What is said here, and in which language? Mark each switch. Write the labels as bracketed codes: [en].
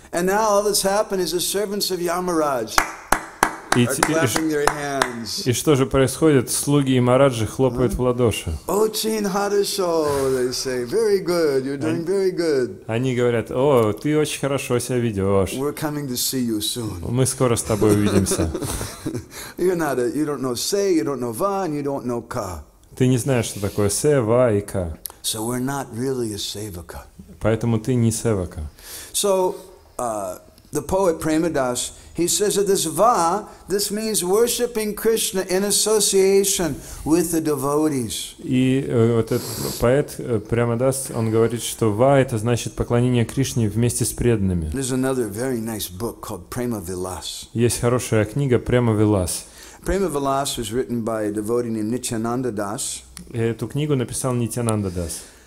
[en] And now all that's happened is the servants of Yamaraj [ru] И, [en] are clapping their hands. [ru] и что же происходит? Слуги и Мараджи хлопают в ладоши. Ochin Hadasho, [en] they say, very good, you're doing very good. [ru] Они говорят, о, ты очень хорошо себя ведешь. [en] We're coming to see you soon. [ru] Мы скоро с тобой увидимся. [en] You don't know say, you don't know va, and you don't know ka. [ru] Ты не знаешь, что такое се, ва и ка. [en] So we're not really a sevaka. [ru] Поэтому ты не севака. [en] So the poet Premadas, he says that this va, this means worshiping Krishna in association with the devotees. [ru] И вот этот поэт Прямадас, он говорит, что ва это значит поклонение Кришне вместе с преданными. [en] There's another very nice book called Prema Vilas. [ru] Есть хорошая книга Према Вилас. [en] Prema Vilas was written by a devotee named Nityananda Das. [ru] И эту книгу написал Нитянанда Дас.